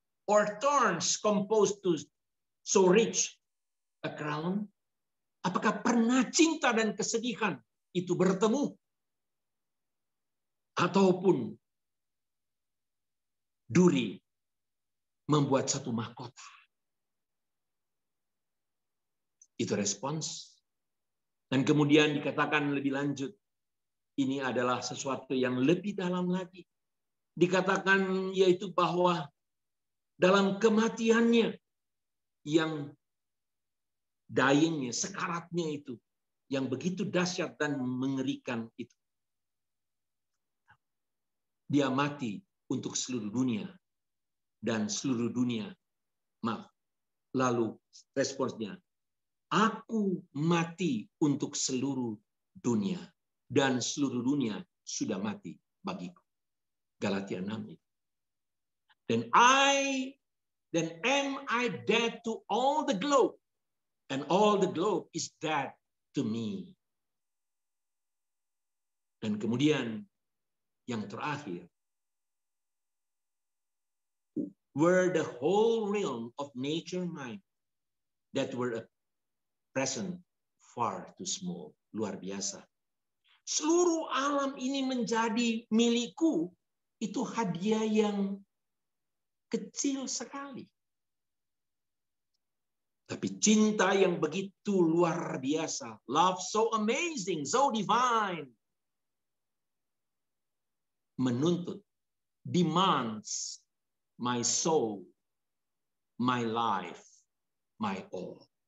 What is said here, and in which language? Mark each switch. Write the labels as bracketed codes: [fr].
[en] Or thorns composed to so rich a crown? [id] Apakah pernah cinta dan kesedihan itu bertemu? Ataupun duri membuat satu mahkota? Itu respons. Dan kemudian dikatakan lebih lanjut, ini adalah sesuatu yang lebih dalam lagi. Dikatakan yaitu bahwa dalam kematiannya yang dyingnya, sekaratnya itu, yang begitu dahsyat dan mengerikan itu. Dia mati untuk seluruh dunia. Dan seluruh dunia, maaf. Lalu responsnya, aku mati untuk seluruh dunia. Dan seluruh dunia sudah mati bagiku. Galatia 6 itu. [en] Then am I dead to all the globe, and all the globe is dead to me. [id] Dan kemudian yang terakhir, [en] were the whole realm of nature mine, that were a present far too small. [id] Luar biasa. Seluruh alam ini menjadi milikku, itu hadiah yang kecil sekali. Tapi cinta yang begitu luar biasa, [en] love so amazing, so divine, [id] menuntut, [en] demands my soul, my life, my all.